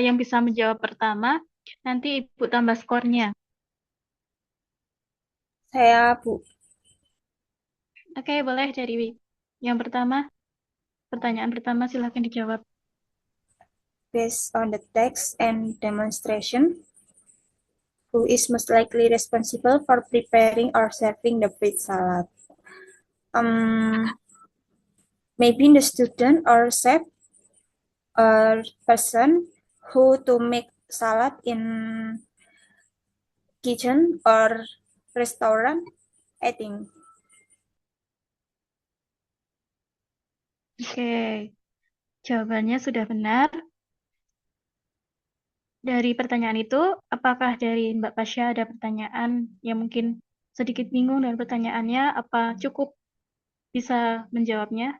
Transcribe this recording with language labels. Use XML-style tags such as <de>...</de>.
<id>Yang bisa menjawab pertama, nanti Ibu tambah skornya. Saya, Bu. Oke, boleh dari yang pertama. Pertanyaan pertama silahkan dijawab.</id> <en>Based on the text and demonstration, who is most likely responsible for preparing or serving the fruit salad? Maybe the student or chef or person who to make salad in kitchen or restaurant, I think.</en> <id>Oke, jawabannya sudah benar. Dari pertanyaan itu, apakah dari Mbak Pasha ada pertanyaan yang mungkin sedikit bingung dengan pertanyaannya? Apa cukup bisa menjawabnya?</id>